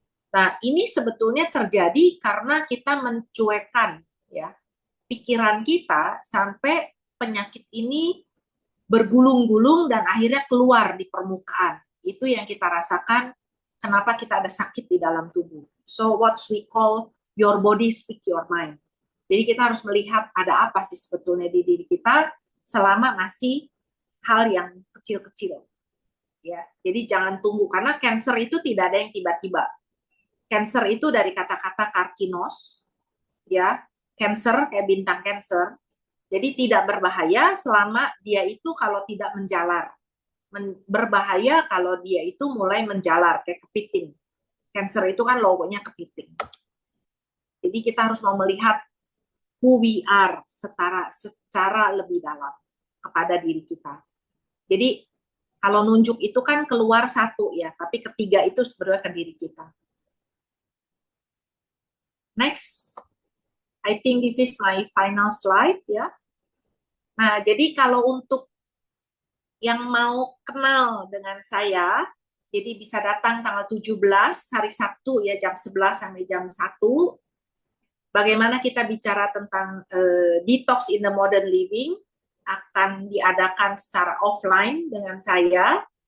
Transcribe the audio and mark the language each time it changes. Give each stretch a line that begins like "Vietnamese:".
Indonesian: Nah, ini sebetulnya terjadi karena kita mencuekkan, ya, pikiran kita sampai penyakit ini bergulung-gulung dan akhirnya keluar di permukaan. Itu yang kita rasakan, kenapa kita ada sakit di dalam tubuh.
English: So, what we call your body speak your mind.
Indonesian: Jadi kita harus melihat ada apa sih sebetulnya di diri kita selama masih hal yang kecil-kecil. Ya, jadi jangan tunggu, karena cancer itu tidak ada yang tiba-tiba. Cancer itu dari kata-kata karkinos, ya, cancer kayak bintang cancer. Jadi tidak berbahaya selama dia itu kalau tidak menjalar. Berbahaya kalau dia itu mulai menjalar kayak kepiting. Cancer itu kan logonya kepiting. Jadi kita harus mau melihat
English: who we are
Indonesian: secara lebih dalam kepada diri kita. Jadi kalau nunjuk itu kan keluar 1 ya, tapi ketiga itu sebenarnya ke diri kita.
English: Next, I think this is my final slide ya.
Indonesian: Nah, jadi kalau untuk yang mau kenal dengan saya, jadi bisa datang tanggal 17 hari Sabtu ya, jam 11 sampai jam 1. Bagaimana kita bicara tentang
English: detox in the modern living,
Indonesian: akan diadakan secara offline dengan saya.